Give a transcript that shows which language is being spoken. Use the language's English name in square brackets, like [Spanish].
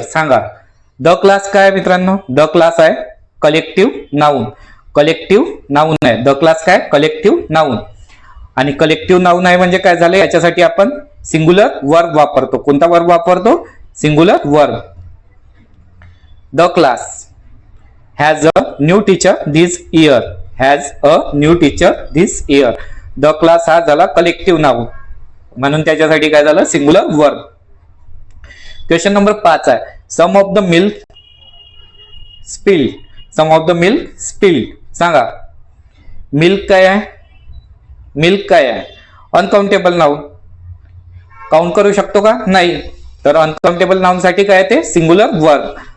[Marathi] सांगा, the class काय मित्रांनो, द क्लास आहे कलेक्टिव्ह नाउन, कलेक्टिव्ह नाउन आहे द क्लास, काय कलेक्टिव्ह नाउन, आणि कलेक्टिव्ह नाउन आहे म्हणजे काय झालं, याच्यासाठी आपण सिंग्युलर वर्ब वापरतो। कोणता वर्ब वापरतो, singular verb. [English] The class has a new teacher this year, has a new teacher this year. [Marathi] The class हा झाला कलेक्टिव्ह नाउन, म्हणून त्याच्यासाठी काय झालं, सिंग्युलर वर्ब। [English] Question number 5 आहे, some of the milk spilled. Some of the milk spilled. [Marathi] सांगा, milk काय आहे, मिल्क काय आहे, अनकाउंटेबल नाउन, काउंट करू शकतो का, नाही, तर अनकाउंटेबल नाउन साठी काय येते, सिंग्युलर वर्ब।